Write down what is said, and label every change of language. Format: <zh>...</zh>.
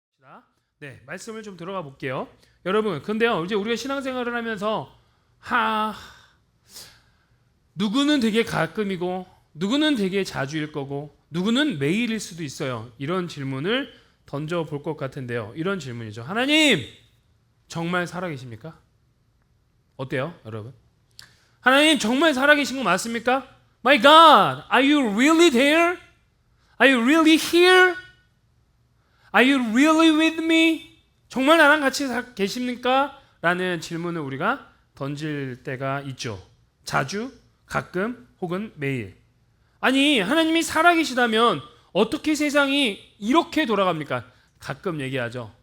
<ko>자, 네, 말씀을 좀 들어가 볼게요. 여러분, 근데요, 이제 우리가 신앙생활을 하면서 누구는 되게 가끔이고, 누구는 되게 자주일 거고, 누구는 매일일 수도 있어요. 이런 질문을 던져 볼 것 같은데요. 이런 질문이죠. 하나님, 정말 살아계십니까? 어때요, 여러분? 하나님 정말 살아계신 거 맞습니까?</ko> <en>My God, are you really there? Are you really here? Are you really with me?</en> <ko>정말 나랑 같이 계십니까? 라는 질문을 우리가 던질 때가 있죠. 자주, 가끔, 혹은 매일. 아니, 하나님이 살아계시다면 어떻게 세상이 이렇게 돌아갑니까? 가끔 얘기하죠.</ko>